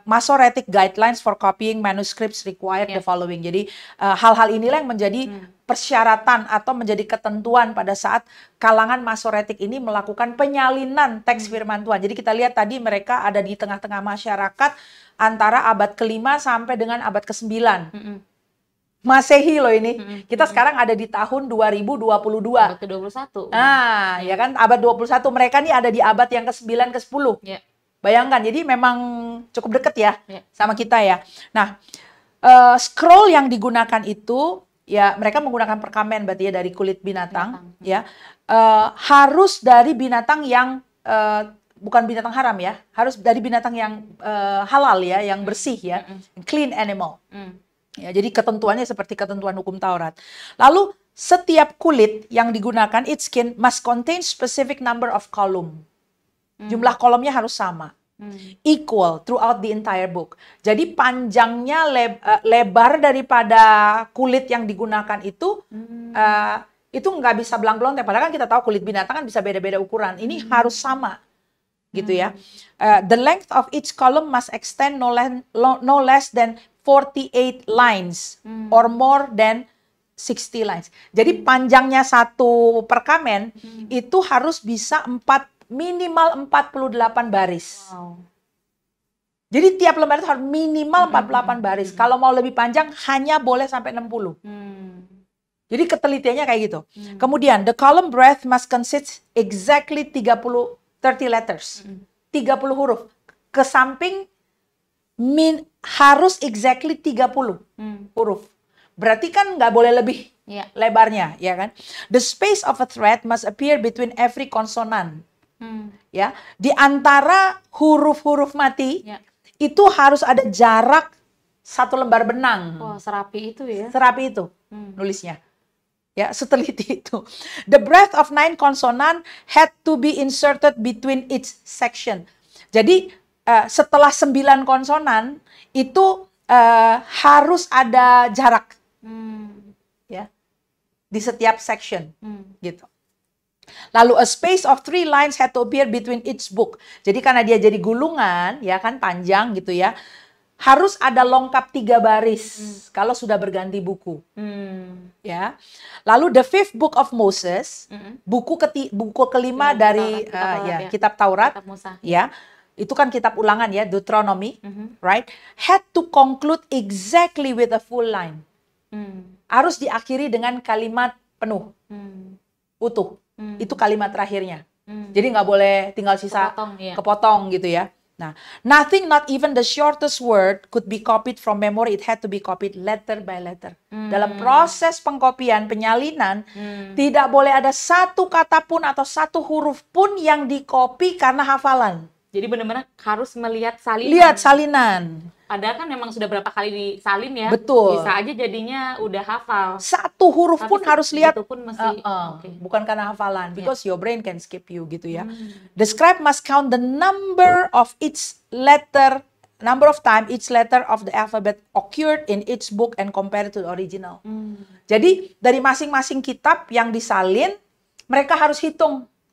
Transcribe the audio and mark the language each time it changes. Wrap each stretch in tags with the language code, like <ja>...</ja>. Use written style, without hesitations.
<en>Masoretic guidelines for copying manuscripts required the following.</en> <id>Jadi hal-hal inilah yang menjadi persyaratan atau menjadi ketentuan pada saat kalangan Masoretik ini melakukan penyalinan teks firman Tuhan. Jadi kita lihat tadi mereka ada di tengah-tengah masyarakat antara abad ke-5 sampai dengan abad ke-9. Masehi loh ini. Kita sekarang ada di tahun 2022. Abad ke-21. Nah, ya kan, abad 21. Mereka nih ada di abad yang ke-9, ke-10. Bayangkan, jadi memang cukup dekat, ya, sama kita, ya. Nah, scroll yang digunakan itu, ya, mereka menggunakan perkamen berarti, ya, dari kulit binatang. Ya. Harus dari binatang yang bukan binatang haram, ya. Harus dari binatang yang halal, ya, yang bersih, ya.</id> <en>Clean animal.</en> <id>Ya, jadi ketentuannya seperti ketentuan hukum Taurat. Lalu setiap kulit yang digunakan,</id> <en>its skin must contain specific number of column.</en> <id>Jumlah kolomnya harus sama.</id> <en>Equal throughout the entire book.</en> <id>Jadi panjangnya, lebar daripada kulit yang digunakan itu nggak bisa belang-belang. Padahal kan kita tahu kulit binatang kan bisa beda-beda ukuran. Ini harus sama, gitu, ya.</id> <en>The length of each column must extend no less than 48 lines or more than 60 lines.</en> <id>Jadi panjangnya satu perkamen itu harus bisa minimal 48 baris. Jadi tiap lembar itu harus minimal 48 baris. Kalau mau lebih panjang hanya boleh sampai 60. Jadi ketelitiannya kayak gitu.</id> <en>Kemudian the column breadth must consist exactly 30 letters.</en> <id>30 huruf. Ke samping harus exactly 30 huruf. Berarti kan nggak boleh lebih Ya. lebarnya, ya kan?</id> <en>The space of a thread must appear between every consonant.</en> <id>Ya, di antara huruf-huruf mati Ya. itu harus ada jarak 1 lembar benang. Wah, serapi itu ya. Serapi itu nulisnya. Ya, seteliti itu.</id> <en>The breadth of 9 consonant had to be inserted between each section.</en> <id>Jadi setelah 9 konsonan itu harus ada jarak. Ya. Di setiap section. Gitu.</id> <en>Lalu a space of 3 lines had to appear between each book.</en> <id>Jadi karena dia jadi gulungan, ya kan panjang gitu ya, harus ada longkap 3 baris kalau sudah berganti buku. Ya. Lalu</id> <en>the 5th book of Moses,</en> <id>buku kelima dari kitab Taurat, Kitab Musa. ya. Itu kan kitab Ulangan ya, Deuteronomy, right?</id> <en>Had to conclude exactly with a full line.</en> <id>Harus diakhiri dengan kalimat penuh, utuh. Itu kalimat terakhirnya. Jadi nggak boleh tinggal sisa kepotong gitu ya.</id> <en>Nah, nothing, not even the shortest word could be copied from memory. It had to be copied letter by letter.</en> <id>Dalam proses pengkopian, penyalinan, tidak boleh ada satu kata pun atau satu huruf pun yang dikopi karena hafalan. Jadi benar-benar harus melihat salinan. Lihat salinan. Padahal kan memang sudah berapa kali disalin ya. Betul. Bisa aja jadinya udah hafal. Satu huruf pun harus lihat. Itu pun mesti, bukan karena hafalan.</id> <en>Because your brain can skip you</en> <id>gitu ya.</id> <en>The scribe must count the number of each letter, number of time each letter of the alphabet occurred in each book and compare it to the original.</en> <id>Jadi dari masing-masing kitab yang disalin, mereka harus hitung.</id>